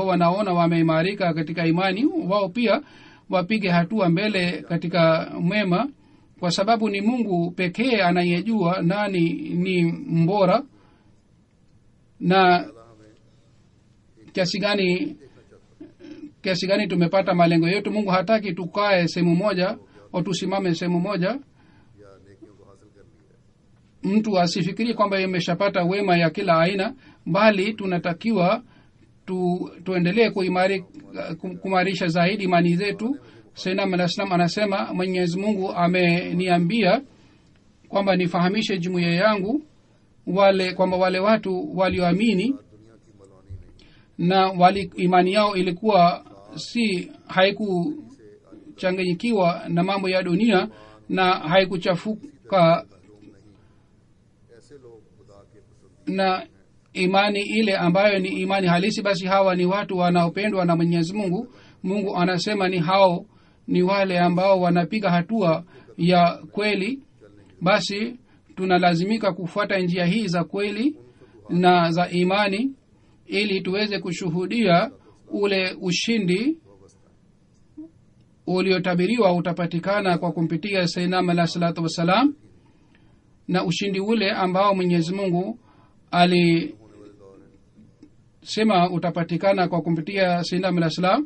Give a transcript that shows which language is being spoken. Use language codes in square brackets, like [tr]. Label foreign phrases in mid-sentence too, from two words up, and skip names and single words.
[sw] Wale ambao wanaona wameimarika katika imani, wao pia wapige hatua mbele katika mwema, kwa sababu ni Mungu pekee anayejua nani ni mbora na kiasi gani tumepata malengo yetu. Mungu hataki tukae sehemu moja au tusimame sehemu moja. [ur] یا نیکیوں کو حاصل کر لیا ہے. [sw] Mtu asifikirie kwamba imeshapata wema ya kila aina, bali tunatakiwa tuendelee kuimarisha zaidi imani zetu. Sayyidina Al-Islam anasema, Mwenyezi Mungu ameniambia kwamba nifahamishe jumuiya yangu kwamba wale watu walioamini [ur] دنیا کی ملونی نہیں, [sw] na imani yao ilikuwa haikuchanganyikiwa na mambo ya dunia na haikuchafuka [ur] ایسے لوگ خدا کے پسند [sw] na imani ile ambayo ni imani halisi, basi hawa ni watu wanaopendwa na Mwenyezi Mungu. Mungu anasema ni wale ambao wanapiga hatua ya kweli. Basi tunalazimika kufuata njia hii za kweli na za imani ili tuweze kushuhudia ule ushindi uliotabiriwa utapatikana kwa kumpitia Sayyidina [ar] عليه الصلاة والسلام, [sw] na ushindi ule ambao Mwenyezi Mungu alisema utapatikana kwa kumpitia Sayyidina [ar] عليه السلام.